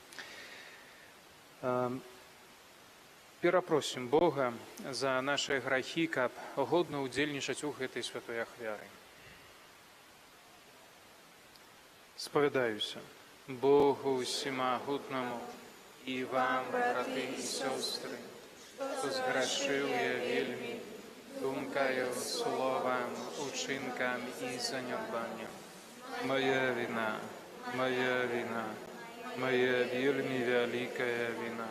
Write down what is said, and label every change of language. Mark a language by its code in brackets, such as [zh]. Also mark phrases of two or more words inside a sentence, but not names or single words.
[be] Перапросім Бога за наши грахі, каб годна удзельнічаць у гэтай святой ахвяры. [uk] Споведаюся Богу всемогутному І вам, брати і сестри, хто зграшив я вельми, думкою, словом, учинком і занедбанням. Моя вина, моя вельми великая вина.